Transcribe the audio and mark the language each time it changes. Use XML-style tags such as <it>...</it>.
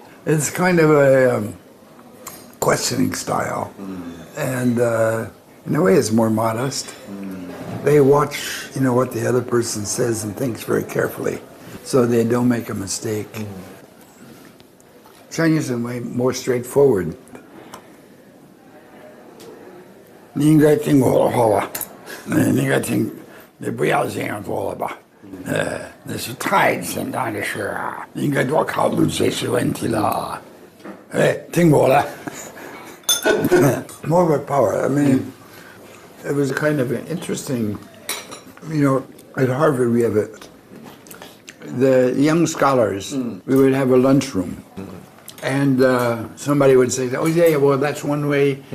<en>It's kind of a questioning style. And in a way it's more modest. They watch, what the other person says and thinks very carefully so they don't make a mistake. Chinese are way more straightforward.</en> <zh>你应该听我的话吧，你应该听，你不要这样做了吧，那是太简单的事啊，你应该多考虑这些问题了，听我的。</zh> <en>More of a power. I mean, it was kind of an interesting, at Harvard we have the young scholars, we would have a lunchroom. And somebody would say, oh, yeah, well, that's one way.</en>